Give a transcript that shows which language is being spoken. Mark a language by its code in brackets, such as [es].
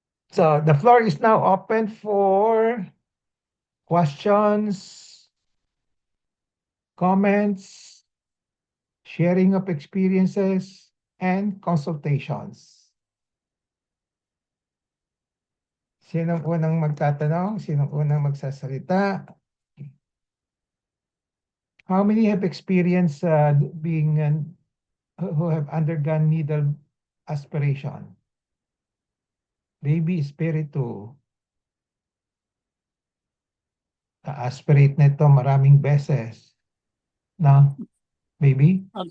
[en] So the floor is now open for questions, comments, sharing of experiences, and consultations. [tl] Sinong unang magtatanong? Sinong unang magsasalita? [en] How many have experienced being who have undergone needle aspiration? [tl] Baby Espiritu, aspirate nito maraming beses. No? Baby?